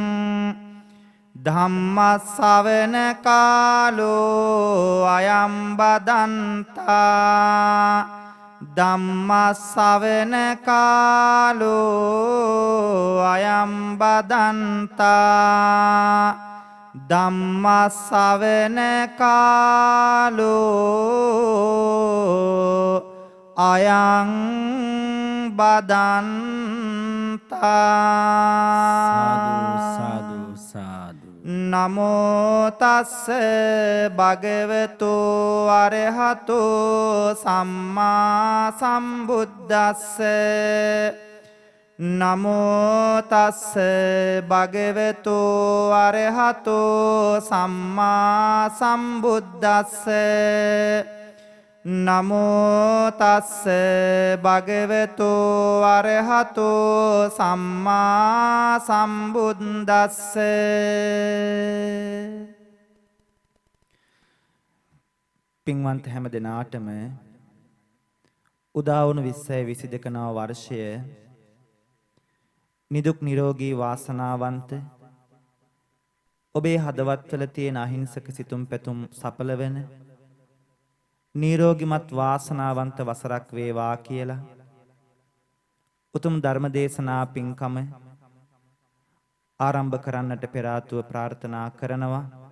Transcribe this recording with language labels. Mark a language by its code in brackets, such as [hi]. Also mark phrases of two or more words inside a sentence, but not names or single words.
[pi] ධම්ම ශ්‍රවණ කාලෝ අයං බදන්තා ධම්ම ශ්‍රවණ කාලෝ අයං බදන්තා ධම්ම ශ්‍රවණ කාලෝ අයං බදන්තා. [si] සාදු සාදු. [pi] නමෝ තස්ස භගවතු අරහතු සම්මා සම්බුද්දස්ස. නමෝ තස්ස භගවතු අරහතු සම්මා සම්බුද්දස්ස. නමෝ තස්ස භගවතු අරහතු සම්මා සම්බුද්දස්ස. [si] පින්වන්ත හැම දෙනාටම උදා වුණු 2022 නව වර්ෂය නිදුක් නිරෝගී වාසනාවන්ත ඔබේ හදවත්වල තියෙන අහිංසක සිතුම් පැතුම් සඵල වෙන නිරෝගිමත් වාසනාවන්ත වසරක් වේවා කියලා උතුම් ධර්ම දේශනා පින්කම ආරම්භ කරන්නට පෙර ආතුව ප්‍රාර්ථනා කරනවා.